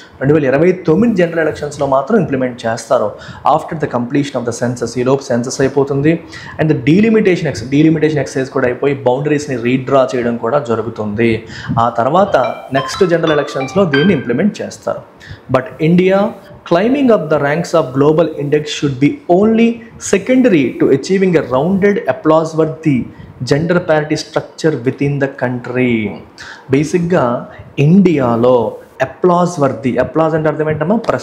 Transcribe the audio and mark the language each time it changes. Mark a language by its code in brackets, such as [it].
[te] 2029 general ఎలక్షన్స్లో మాత్రం implement చేస్తారు. [en] After the completion of the census. [te] ఈలోపు సెన్సస్ అయిపోతుంది అండ్ డీలిమిటేషన్ ఎక్సైజ్ కూడా అయిపోయి బౌండరీస్ని రీడ్రా చేయడం కూడా జరుగుతుంది. ఆ తర్వాత నెక్స్ట్ జనరల్ ఎలక్షన్స్లో దీన్ని ఇంప్లిమెంట్ చేస్తారు. [en] But India climbing up the ranks of global index should be only secondary to achieving a rounded applause-worthy gender parity structure within the country. [te] బేసిక్గా ఇండియాలో అప్లాజ్ అంటే అర్థం ఏంటమ్మా?